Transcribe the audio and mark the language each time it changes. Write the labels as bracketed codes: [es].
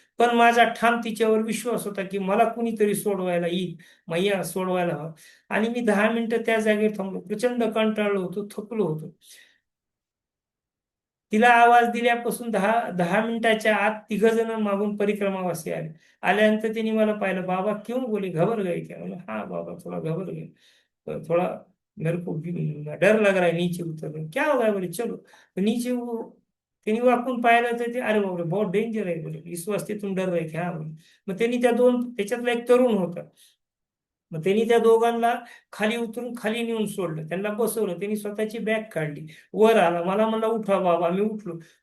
[mr] पण माझा ठाम तिच्यावर विश्वास होता की मला कुणीतरी सोडवायला येईल, मैया सोडवायला हवं. आणि मी 10 मिनिटं त्या जागेवर थांबलो. प्रचंड कंटाळलो होतो, थकलो होतो. तिला आवाज दिल्यापासून 10 10 मिनिटाच्या आत 3 जण मागून परिक्रमावासी आले. आल्यानंतर त्यांनी मला पाहिलं, [hi] बाबा क्यों बोले, घबर गए क्या? बोला हाँ बाबा, थोड़ा घबर गए, तो थोड़ा मेरे को भी डर लग रहा है नीचे उतरने, क्या होगा बोले चलो. तो नीचे वो [mr] त्यांनी वाकून पाहिलं तर ते, [hi] अरे बाबा बहुत डेंजर आहे बोले, इस वास्ते तुम डर रहे थे, हा बोले. [mr] मग त्यांनी त्या दोन, त्याच्यातला एक तरुण होता, मग त्यांनी त्या दोघांना खाली उतरून खाली नेऊन सोडलं, त्यांना बसवलं. त्यांनी स्वतःची बॅग काढली, वर आला, मला म्हणला उठा बाबा. मी उठलो.